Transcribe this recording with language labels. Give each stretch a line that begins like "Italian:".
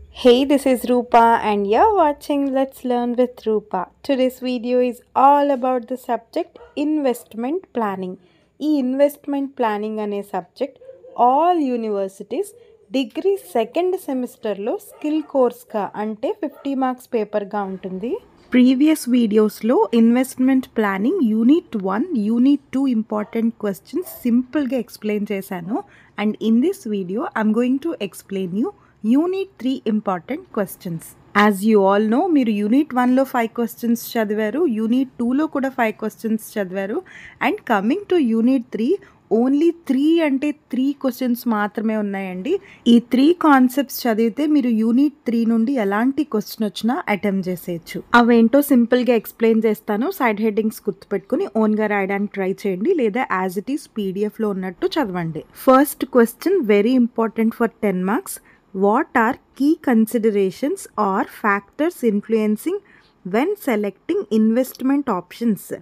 English: Hey, this is Rupa, and you're watching Let's Learn with Rupa. Today's video is all about the subject investment planning.
Telugu: ఈ investment planning అనే subject all universities degree second సెమిస్టర్లో skill కోర్స్గా అంటే 50 marks పేపర్గా ఉంటుంది. Previous వీడియోస్లో investment planning unit 1, unit 2 important questions సింపుల్గా explain చేశాను.
English: And in this video I'm going to explain you unit 3 important questions. As you all know,
Telugu: మీరు unit 1లో 5 questions చదివారు, unit 2లో కూడా 5 క్వశ్చన్స్ చదివారు.
English: and coming to unit 3, only 3 questions
Telugu: మాత్రమే ఉన్నాయండి. ఈ 3 కాన్సెప్ట్స్ చదివితే మీరు యూనిట్ 3 నుండి ఎలాంటి క్వశ్చన్ వచ్చినా అటెంప్ట్ చేసేయచ్చు. అవేంటో సింపుల్గా ఎక్స్ప్లెయిన్ చేస్తాను. సైడ్ హెడ్డింగ్స్ గుర్తుపెట్టుకుని ఓన్గా రాయడానికి ట్రై చేయండి, లేదా
English: as it is
Telugu: పీడిఎఫ్లో ఉన్నట్టు చదవండి.
English: First question very important for 10 marks. What are key considerations or factors influencing when selecting investment options?